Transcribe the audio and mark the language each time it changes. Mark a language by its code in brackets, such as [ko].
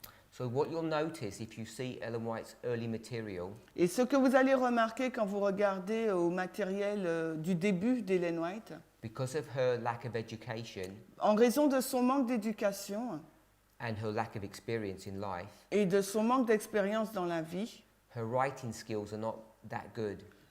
[en] So what you'll notice if you see Ellen White's early material, [fr] Et ce que vous allez remarquer quand vous regardez au matériel du début d'Ellen White, [en] because of her lack of education [fr] en raison de son manque d'éducation [en] and her lack of experience in life, [fr] et de son manque d'expérience dans la vie, [en] her writing skills are not that good.